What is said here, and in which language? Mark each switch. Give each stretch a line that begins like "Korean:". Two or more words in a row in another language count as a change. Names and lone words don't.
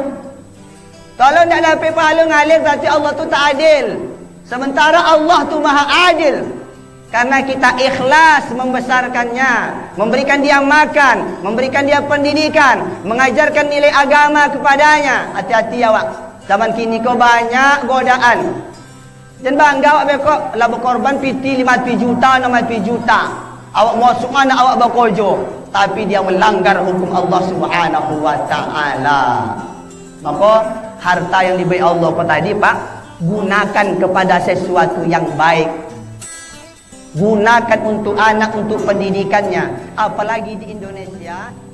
Indonesian: Kalau tak dapat pahala mengalir berarti Allah tu tak adil. Sementara Allah tu maha adil. Karena kita ikhlas membesarkannya, memberikan dia makan, memberikan dia pendidikan, mengajarkan nilai agama kepadanya. Hati-hati awak.
Minangkabau: Zaman kini kau banyak godaan. Dan bangga awak bekok lah berkorban piti 50 juta, 60 juta. Awak masuk mana awak berkojo,
Indonesian: tapi dia melanggar hukum Allah
Arabic: Subhanahu wa taala.
Indonesian: Maka harta yang diberi Allah kau tadi Pak, gunakan kepada sesuatu yang baik. Gunakan untuk anak, untuk pendidikannya. Apalagi di Indonesia.